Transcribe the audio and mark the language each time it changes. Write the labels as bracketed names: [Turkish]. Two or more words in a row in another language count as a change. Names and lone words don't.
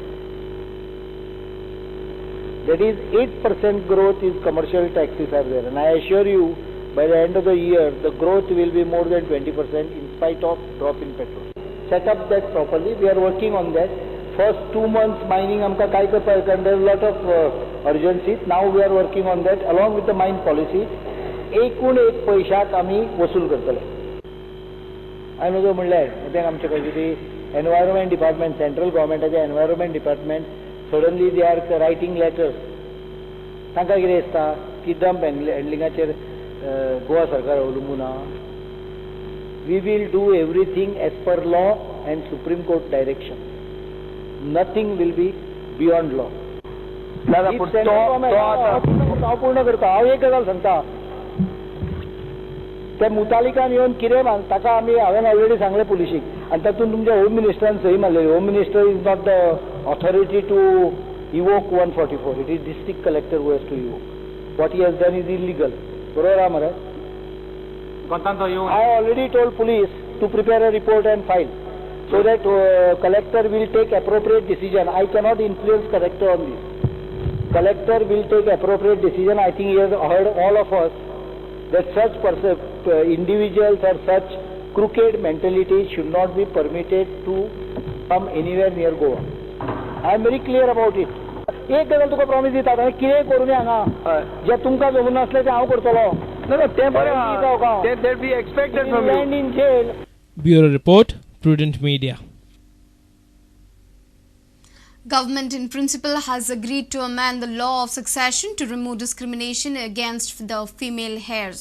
[English] That is 8% growth is commercial taxes are there, and I assure you by the end of the year the growth will be more than 20% in spite of drop in petrol. Set up that properly. We are working on that. First 2 months mining amka kai karpa, and there is a lot of urgency. Now we are working on that along with the mine policy. [Konkani] एकूण एक पैशात आम्ही वसूल करतले. हांवें जो म्हणलें तें आमचें खंय कितें [English] environment department, [Konkani] सेंट्रल गव्हर्मेंटाचें [English] environment department suddenly they are writing letters. [Konkani] तांकां कितें दिसता की डंप हँडलिंगाचेर गोवा सरकार अवलंबून आहा. [English] We will do everything as per law and Supreme Court direction. Nothing will be beyond law. [Konkani] हांव पूर्ण करता. हांव एक गजाल सांगता. त्या मुतालिकान येवन कितें ताका आमी हांवें ऑलरेडी सांगलें पुलिशीक आनी तातूंत तुमच्या होम मिनिस्टरान सही मारलेली. [English] Home minister is not the authority to invoke 144. It is district collector who has to invoke. What he has done is illegal. [Konkani] बरोबर आहा मरे. [English] I already told police to prepare a report and file so that collector will take appropriate decision. I cannot influence collector on this. Collector will take appropriate decision. I think he has heard all of us that such individuals or such crooked mentality should not be permitted to come anywhere near Goa. I am very clear about it. [Konkani] एक गजाल तुका प्रॉमिस दिता हांवें कितें करूं न्ही हांगा जे तुमकां जमून नासलें तें हांव करतलो. [English] That we expected from you. Land in jail. Bureau Report, Prudent Media. Government in principle has agreed to amend the law of succession to remove discrimination against the female heirs.